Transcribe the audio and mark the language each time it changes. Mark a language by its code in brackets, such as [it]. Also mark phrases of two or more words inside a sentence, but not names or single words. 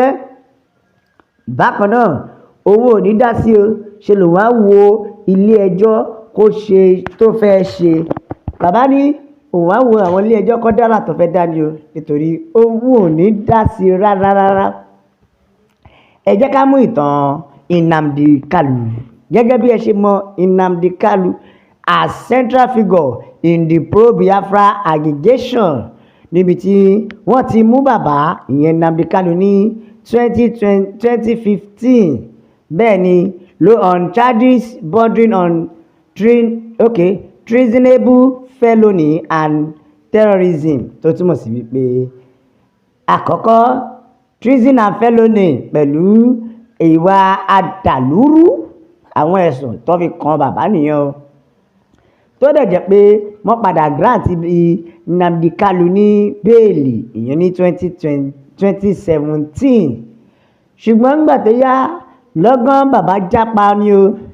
[yo] Bákan náà owó ò ní dá sí o, ṣe ló wá wo ilé ẹjọ́ kó ṣe tó fẹ́ ṣe. Bàbá ní òun á wo àwọn ilé ẹjọ́ kọ́ dára tó fẹ́ dá ni o, nítorí owó ò ní dá sí rárá. Ẹ jẹ́ ká mú ìtàn Nnamdi Kanu. Gẹ́gẹ́ bí ẹ ṣe mọ Nnamdi Kanu [en] as central figure in the pro-Biafra agitation, [yo] níbi tí wọ́n ti mú bàbá ìyẹn Nnamdi Kanu ní 2015. Bẹ́ẹ̀ ni [en] on charges bordering on treasonable felony and terrorism, [yo] tó túmọ̀ sí wípé àkọ́kọ́ [en] treason and felony [yo] pẹ̀lú ìwà àdàlúrú, àwọn ẹ̀sùn tó fi kan bàbá nìyẹn o. Tó dẹ̀ jẹ́ pé wọ́n padà grant Nnamdi Kanu ní bẹ́ẹ̀lì ìyẹn ní 2017. Ṣùgbọ́n nígbà tó yá lọ́gán bàbá jápa ni o.